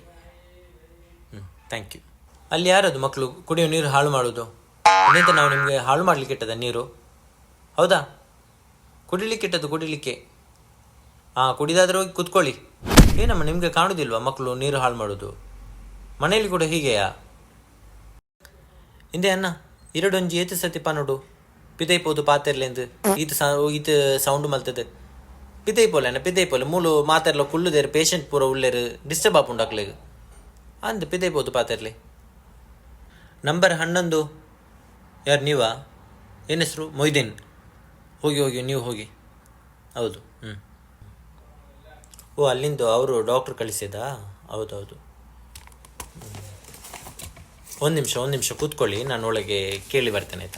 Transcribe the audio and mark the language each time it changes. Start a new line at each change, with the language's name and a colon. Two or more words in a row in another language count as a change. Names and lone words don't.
English: Thank you.
Kannada: ಅಲ್ಲಿ ಯಾರದು ಮಕ್ಕಳು ಕುಡಿಯೋ ನೀರು ಹಾಳು ಮಾಡೋದು? ಅದಂತ ನಾವು ನಿಮಗೆ ಹಾಳು ಮಾಡಲಿಕ್ಕೆ ಇಟ್ಟದ ನೀರು? ಹೌದಾ? ಕುಡಿಲಿಕ್ಕೆ ಇಟ್ಟದ್ದು, ಕುಡಿಲಿಕ್ಕೆ. ಕುಡಿದಾದ್ರೆ ಹೋಗಿ ಕೂತ್ಕೊಳ್ಳಿ. ಏನಮ್ಮ ನಿಮಗೆ ಕಾಣುವುದಿಲ್ವಾ ಮಕ್ಕಳು ನೀರು ಹಾಳು ಮಾಡೋದು? ಮನೆಯಲ್ಲಿ ಕೂಡ ಹೀಗೆಯಾ?
Tulu: ಇಂದೇ ಅನ್ನ 2 ಏತು ಸತಿ ಪನೋಡು ಪಿದೈಪೋದು ಪಾತೆರ್ಲೆಂದು ಈತ ಸೌಂಡ್ ಮಲ್ತದೆ. ಪಿದೈಪೋಲೆ ಮೂಲು ಮಾತೆರ್ಲ ಕುಳ್ಳುದೇರು ಪೇಷಂಟ್ ಪೂರ ಉಳ್ಳೇರು ಡಿಸ್ಟರ್ಬ್ ಆಪುಂಡಾಕ್ಲೆಗ್ ಅಂದು ಪಿದೈಪೋದು ಪಾತೆರ್ಲೆ.
Kannada: ನಂಬರ್ 11 ಯಾರು ನೀವಾ? ಏನು ಹೆಸರು? ಮೊಯ್ದೀನ್. ಹೋಗಿ ನೀವು ಹೋಗಿ. ಹೌದು. ಅಲ್ಲಿಂದು ಅವರು ಡಾಕ್ಟ್ರು ಕಳಿಸಿದಾ? ಹೌದೌದು. ಒಂದು ನಿಮಿಷ ಕೂತ್ಕೊಳ್ಳಿ, ನಾನು ಒಳಗೆ ಕೇಳಿ ಬರ್ತೇನೆ ಆಯಿತಾ.